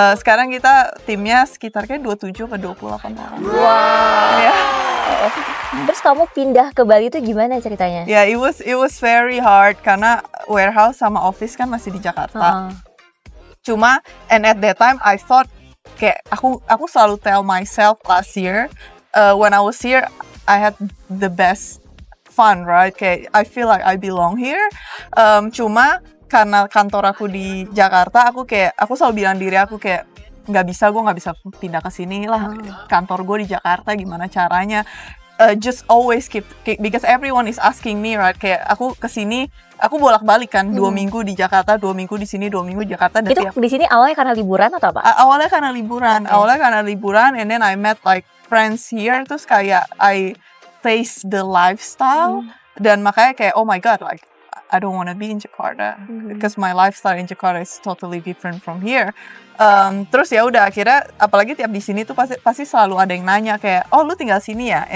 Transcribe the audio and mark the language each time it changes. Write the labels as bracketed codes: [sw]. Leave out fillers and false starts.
[id] Sekarang kita timnya sekitar kayak 27 atau 28 orang. [en] Wow. Yeah. [id] Terus kamu pindah ke Bali itu gimana ceritanya? [en] Yeah, it was very hard [id] karena [en] warehouse [id] sama [en] office [id] kan masih di [en] Jakarta. [id] Cuma, [en] and at that time I thought [id] kayak aku selalu [en] tell myself last year, when I was here, I had the best fun, right? [id] Kayak [en] I feel like I belong here. [id] Cuma karena kantor aku di Jakarta, aku selalu bilang diri aku kayak gue nggak bisa pindah ke sini lah. Kantor gue di Jakarta, gimana caranya? [en] just always keep because everyone is asking me, right? [id] Kayak aku kesini, aku bolak-balik kan, 2 minggu di Jakarta, 2 minggu di sini, 2 minggu di Jakarta. Dan Itu di sini awalnya karena liburan atau apa? Awalnya karena liburan, [en] and then I met like friends here, [id] terus kayak [en] I taste the lifestyle, [id] dan makanya kayak [en] oh my god, like I don't want to be in Jakarta because my lifestyle in Jakarta is totally different from here. [id] Terus ya udah akhirnya, apalagi tiap di sini tuh pasti selalu ada yang nanya kayak, oh lu tinggal sini ya?